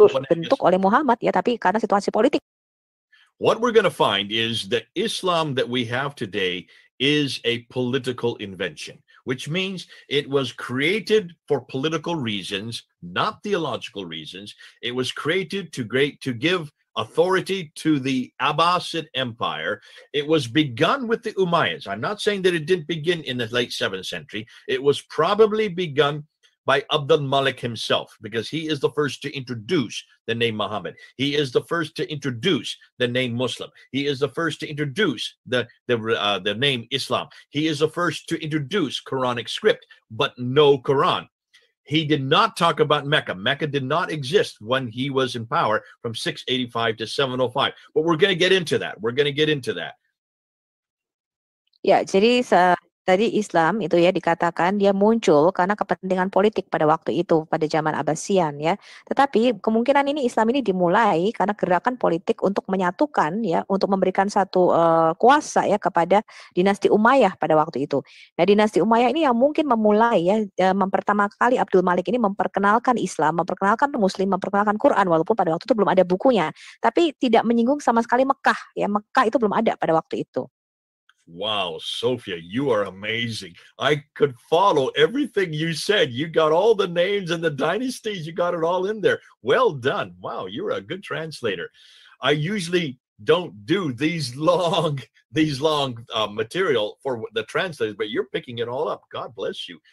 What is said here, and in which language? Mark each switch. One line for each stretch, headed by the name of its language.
Indonesian: bentuk oleh Muhammad ya, tapi karena situasi politik.
English: What we're going to find is that Islam that we have today is a political invention, which means it was created for political reasons, not theological reasons. It was created to give authority to the Abbasid Empire. It was begun with the Umayyads. I'm not saying that it didn't begin in the late 7th century. It was probably begun by Abdul Malik himself, because he is the first to introduce the name Muhammad. He is the first to introduce the name Muslim. He is the first to introduce the name Islam. He is the first to introduce Quranic script, but no Quran. He did not talk about Mecca. Mecca did not exist when he was in power from 685 to 705. But we're going to get into that.
Indonesian: Ya, jadi tadi Islam itu ya dikatakan dia muncul karena kepentingan politik pada waktu itu, pada zaman Abbasian ya. Tetapi kemungkinan ini Islam ini dimulai karena gerakan politik untuk menyatukan ya, untuk memberikan satu kuasa ya kepada dinasti Umayyah pada waktu itu. Nah, dinasti Umayyah ini yang mungkin memulai ya, pertama kali Abdul Malik ini memperkenalkan Islam, memperkenalkan Muslim, memperkenalkan Quran, walaupun pada waktu itu belum ada bukunya, tapi tidak menyinggung sama sekali Mekah ya. Mekah itu belum ada pada waktu itu.
English: Wow, Sophia, you are amazing. I could follow everything you said. You got all the names and the dynasties. You got it all in there. Well done. Wow, you're a good translator. I usually don't do these long material for the translators, but you're picking it all up. God bless you.